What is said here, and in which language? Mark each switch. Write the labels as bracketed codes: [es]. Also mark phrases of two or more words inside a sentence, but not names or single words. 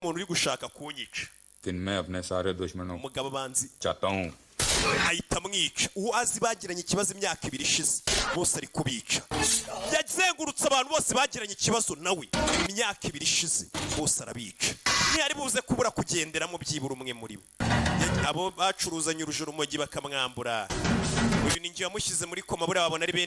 [rw] umuntu uri gushaka kunyica [hi] दिन मैं अपने सारे दुश्मनों [rw] umugabo banzi [hi] चाहता हूँ [rw] ahita amwica uwo azi bagiranye ikibazo imyaka 2 ishize bose ari kubica yazengurutse abantu bose bagiranye ikibazo nawe imyaka 2 ishize bose arabica ntiyari buze kubura kugenderamo byibura umwe muri bo abo bacuruzanye urujurumogi bakamwambura uyu ninjye yamushyize muri koma buriya babona ari